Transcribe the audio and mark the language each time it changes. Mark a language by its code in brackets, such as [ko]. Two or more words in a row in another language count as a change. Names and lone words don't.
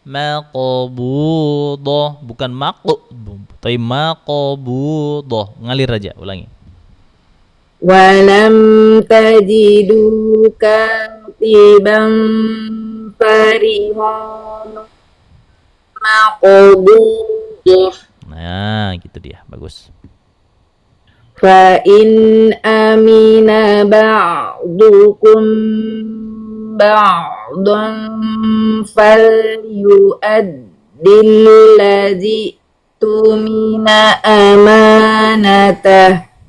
[bjn] maqbudah, bukan tapi maqbudah, ngalir aja, ulangi. [ar] ولم تجدوا كاتبا فرهان مقبوضة. [bjn] Nah, gitu dia, bagus. [ar] فإن أمن بعضكم بعضا فليؤد الذي اؤتمن أمانته